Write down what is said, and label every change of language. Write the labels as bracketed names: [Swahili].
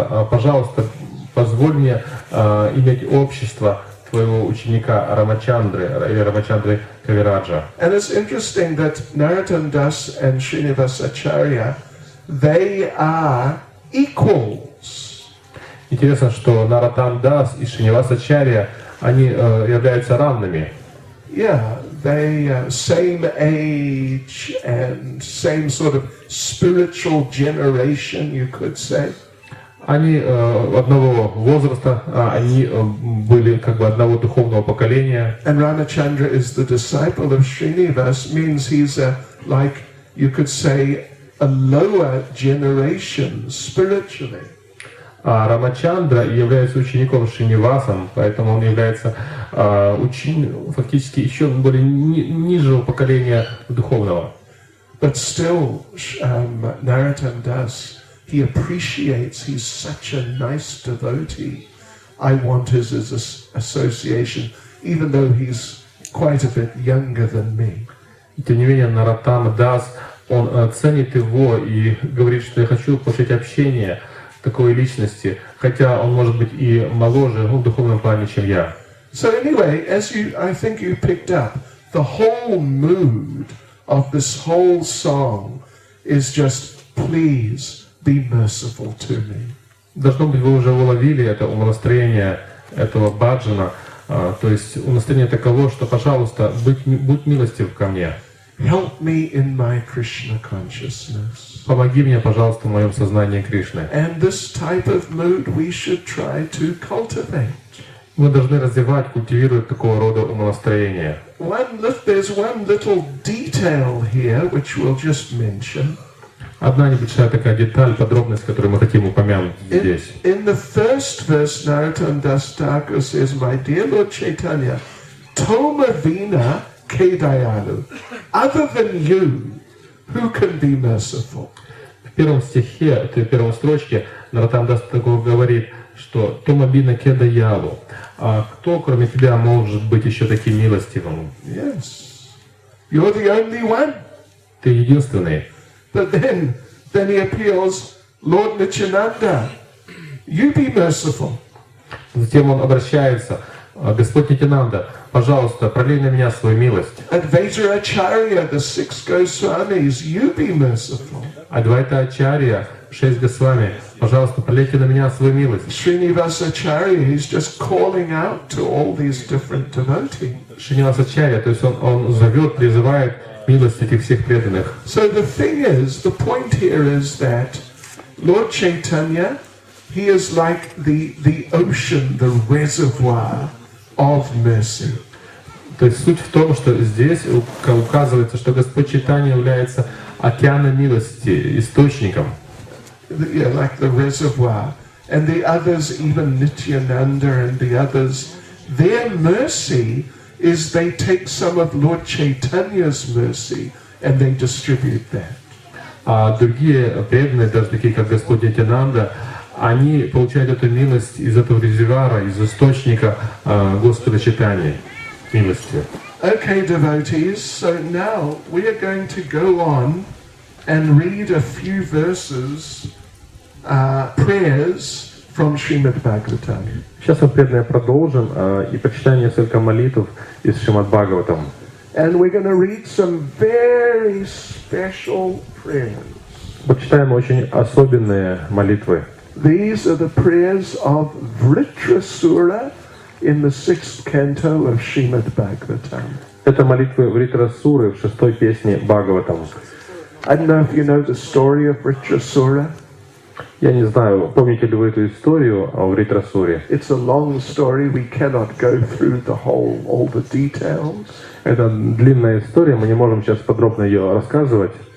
[Russian] Пожалуйста, позволь мне иметь общество твоего ученика Рамачандры или Рамачандры Кавираджа. [English] And it's interesting that Narottama Das and Srinivas Acharya, they are equals. [Russian] Интересно, что Нароттама Дас и Шринивас Ачарья, они являются равными. [English] Yeah, they same age and same sort of spiritual generation, you could say. [Russian] Они одного возраста, они были как бы одного духовного поколения. [English] And Ramachandra is the disciple of Srinivas, means he's like, you could say, a lower generation spiritually. [Russian] А Рамачандра является учеником Шринивасом, поэтому он является фактически еще более нижнего поколения духовного. [English] But still, Narottama Das, he appreciates, he's such a nice devotee. I want his association, even though he's quite a bit younger than me. [Russian] Тем не менее, Нароттама Дас, он ценит его и говорит, что я хочу получить общение такой личности, хотя он может быть и моложе, в духовном плане, чем я. [English] So anyway, I think you picked up, the whole mood of this whole song is just, please be merciful to me. [Russian] Должно быть, вы уже уловили это умонастроение этого баджана, то есть умонастроение таково, что, пожалуйста, будь милостив ко мне. [English] Help me in my Krishna consciousness. [Russian] Помоги мне, пожалуйста, в моем сознании Кришны. [English] And this type of mood we should try to cultivate. [Russian] Мы должны развивать, культивировать такого рода умонастроение. [English] There's one little detail here which we'll just mention. [Russian] Одна небольшая такая деталь, подробность, которую мы хотим упомянуть здесь. [English] In the first verse, Narottama Das Thakur says, "My dear Lord Chaitanya, [Bangla] Toma Vina Kedayalu. [English] Other than you, who can be merciful?" [Russian] В первом стихе, в первой строчке, Нароттама Дас Тхакур говорит, что [Bangla] Тома Бина Кедаялу. [Russian] А кто, кроме тебя, может быть еще таким милостивым? [English] Yes, you're the only one. [Russian] Ты единственный. [English] But then he appeals, Lord Nityananda, you be merciful. [Russian] Затем он обращается: Господь Нитянанда, пожалуйста, пролей на меня свою милость. [English] Advaita Acharya, the 6 Goswamis, you be merciful. [Russian] Адвайта Ачарья, 6 Госвами, пожалуйста, пролейте на меня свою милость. [English] Srinivas Acharya, he's just calling out to all these different devotees. [Russian] Шринивас Ачарья, то есть он зовет, призывает милость этих всех преданных. [English] So the thing is, the point here is that Lord Chaitanya, he is like the ocean, the reservoir of mercy. [Russian] То есть суть в том, что здесь указывается, что Господь Чайтанья является океаном милости, источником. [English] Yeah, like the reservoir. And the others, even Nityananda and the others, their mercy is they take some of Lord Chaitanya's mercy and they distribute that. [Russian] А другие преданные, даже такие как Господь Нитянанда, они получают эту милость из этого резервуара, из источника Господа Чайтаньи, милости. [English] Okay, devotees, so now we are going to go on and read a few verses, prayers from Srimad Bhagavatam. [Russian] Сейчас мы, преданные, продолжим и прочитаем несколько молитв из Шримад Бхагаватам. [English] And we're going to read some very special prayers. [Russian] Почитаем очень особенные молитвы. [English] These are the prayers of Vritrasura in the 6th canto of Srimad Bhagavatam. [Russian] Это молитвы Вритрасуры в 6-й песне Бхагаватам. [English] I don't know if you know the story of Vritrasura. [Russian] Я не знаю, помните ли вы эту историю о Вритрасуре? [English] It's a long story. We cannot go through all the details. [Russian] Это длинная история, мы не можем сейчас подробно ее рассказывать.